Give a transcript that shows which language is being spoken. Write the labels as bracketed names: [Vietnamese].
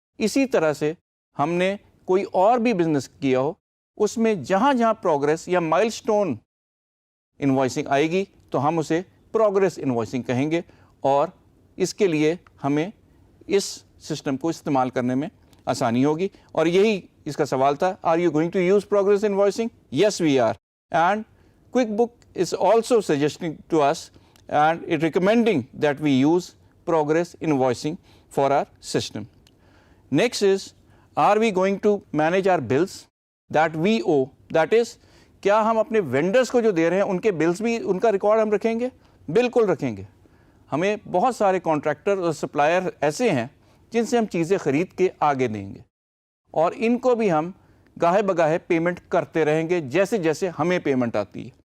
[Hindi] इसी तरह से हमने कोई और भी बिजनेस किया हो, उसमें जहाँ जहाँ प्रोग्रेस या माइलस्टोन इनवॉइसिंग आएगी तो हम उसे प्रोग्रेस इनवॉइसिंग कहेंगे, और इसके लिए हमें इस सिस्टम को इस्तेमाल करने में आसानी होगी. और यही इसका सवाल था, [English] Are you going to use progress invoicing? Yes we are. And QuickBook is also suggesting to us and it recommending that we use progress invoicing for our system. Next is, are we going to manage our bills that we owe? That is, [Hindi] क्या हम अपने vendors को जो दे रहे हैं उनके bills भी, उनका रिकॉर्ड हम रखेंगे? बिल्कुल रखेंगे. हमें बहुत सारे कॉन्ट्रैक्टर और सप्लायर ऐसे हैं जिनसे हम चीज़ें ख़रीद के आगे देंगे, और इनको भी हम गाहे बगाहे पेमेंट करते रहेंगे जैसे जैसे हमें पेमेंट आती है.